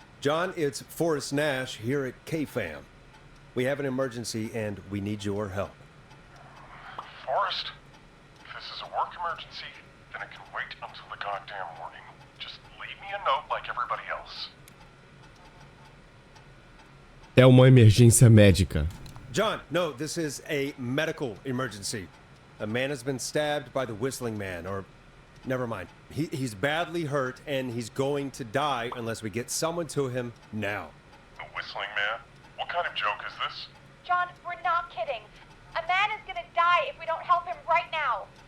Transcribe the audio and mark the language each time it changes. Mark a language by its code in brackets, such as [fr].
[en] John, it's Forrest Nash here at KFAM. We have an emergency and we need your help. Forrest, if this is a work emergency, then it can wait until the goddamn morning. Just leave me a note like everybody else. [pt] É uma emergência médica. [en] John, no, this is a medical emergency. A man has been stabbed by the Whistling Man, or... Never mind. He's badly hurt, and he's going to die unless we get someone to him now. The Whistling Man? What kind of joke is this? John, we're not kidding. A man is gonna die if we don't help him right now.